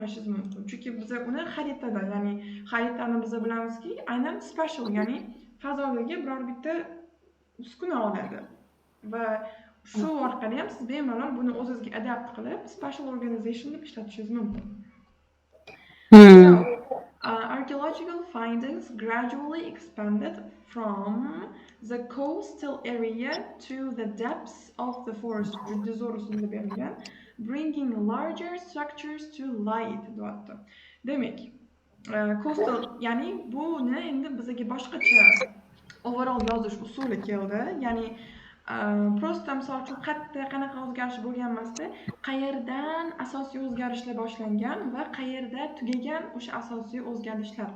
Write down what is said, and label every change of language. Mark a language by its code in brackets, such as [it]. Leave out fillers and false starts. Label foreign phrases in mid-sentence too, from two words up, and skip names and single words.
[uz] ko'rishingiz mumkin. Chunki biz uni xaritada, ya'ni xaritani biz bilamizki, aynan spatial, ya'ni fazodagi biror bitta uskuna oladi va shu orqali ham siz bemalol buni o'zingizga adapt qilib [en] spatial organization [uz] deb ishlatishingiz mumkin. [en] So, archaeological findings gradually expanded from the coastal area to the depths of the forest, [uz] juda zo'r usulda berilgan, [en] bringing larger structures to light deyapti. [uz] Demak, coastal, ya'ni buni endi bizga boshqacha overall yozish usuli keldi. Ya'ni prosta misol uchun qayerda qanaqa o'zgarish bo'lgan emasda, qayerdan asosiy o'zgarishlar boshlangan va qayerda tugagan o'sha asosiy o'zgarishlar.